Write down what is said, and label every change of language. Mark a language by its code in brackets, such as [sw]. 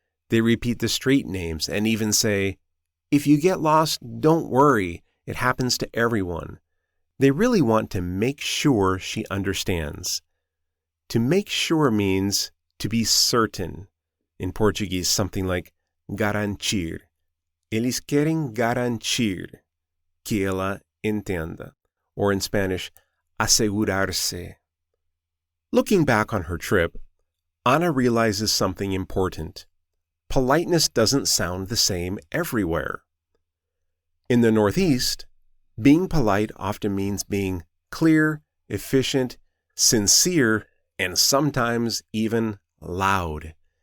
[en] They repeat the street names and even say, "If you get lost, don't worry. It happens to everyone." They really want to make sure she understands. To make sure means to be certain. In Portuguese, something like garantir. [pt] Eles querem garantir que ela entenda. [en] Or in Spanish, asegurarse. Looking back on her trip, Anna realizes something important. Politeness doesn't sound the same everywhere. In the Northeast, being polite often means being clear, efficient, sincere, and sometimes even loud.